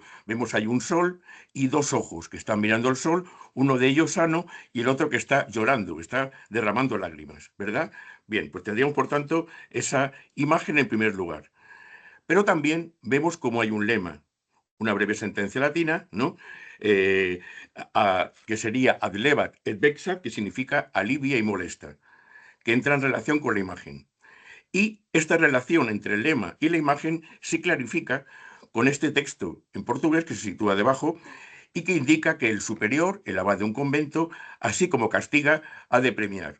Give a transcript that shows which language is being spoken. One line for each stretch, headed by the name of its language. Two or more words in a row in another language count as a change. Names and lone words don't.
Spanish: Vemos ahí un sol y dos ojos que están mirando el sol, uno de ellos sano y el otro que está llorando, está derramando lágrimas, ¿verdad? Bien, pues tendríamos, por tanto, esa imagen en primer lugar. Pero también vemos cómo hay un lema, una breve sentencia latina, ¿no? Eh, que sería
Latin: adlevat et vexat,
Spanish: que significa alivia y molesta, que entra en relación con la imagen. Y esta relación entre el lema y la imagen se clarifica con este texto en portugués que se sitúa debajo y que indica que el superior, el abad de un convento, así como castiga, ha de premiar.